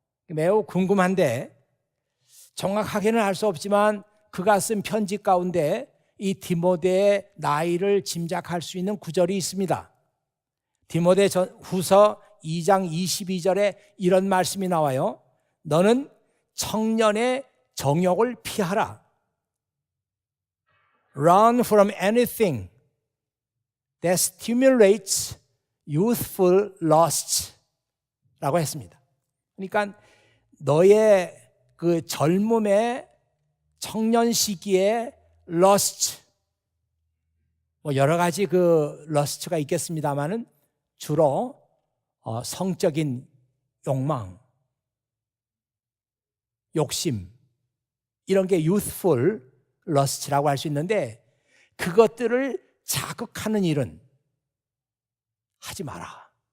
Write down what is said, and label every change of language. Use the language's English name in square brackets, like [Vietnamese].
[Korean] 매우 궁금한데 정확하게는 알 수 없지만 그가 쓴 편지 가운데 이 디모데의 나이를 짐작할 수 있는 구절이 있습니다. 디모데 후서 2장 22절에 이런 말씀이 나와요. 너는 청년의 정욕을 피하라. [English] Run from anything that stimulates youthful lusts [Korean] 라고 했습니다. 그러니까 너의 그 젊음의 청년 시기에 lust, 뭐 여러 가지 그 lust가 있겠습니다만은 주로 성적인 욕망, 욕심 이런 게 youthful lust라고 할 수 있는데 그것들을 자극하는 일은 하지 마라.